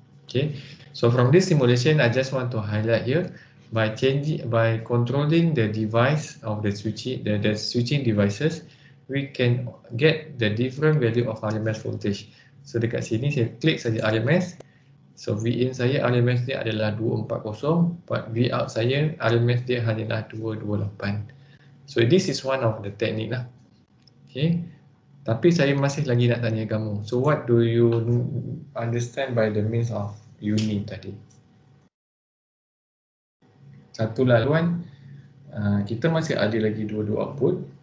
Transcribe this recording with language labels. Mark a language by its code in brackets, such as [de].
[en] Okay, so from this simulation I just want to highlight here by controlling the device of the switching devices, we can get the different value of RMS voltage. [ms] So dekat sini saya klik saja RMS. So V in saya RMS dia adalah 240, but V out saya RMS dia hanyalah 228. [en] So this is one of the technique lah. Okay. [ms] Tapi saya masih lagi nak tanya kamu. [en] So what do you understand by the means of uni tadi? [ms] Satu laluan, kita masih ada lagi dua output.